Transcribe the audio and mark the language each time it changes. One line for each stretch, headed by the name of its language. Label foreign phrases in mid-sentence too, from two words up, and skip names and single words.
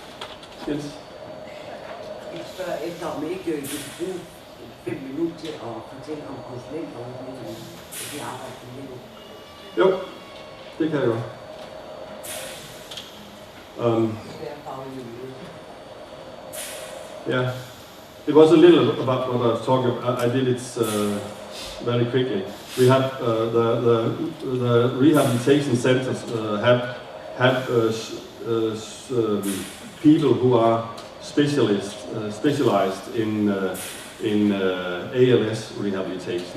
Danish: Jeg spørger efter, om ikke vi kan bruge 5 minutter nødt til at fortælle om konsulentordningen, at vi arbejder med det. Jo, det kan jeg godt.
English: Yeah, it was a little about what I was talking about. I did it very quickly. We have the rehabilitation centers have people who are specialized in ALS rehabilitation.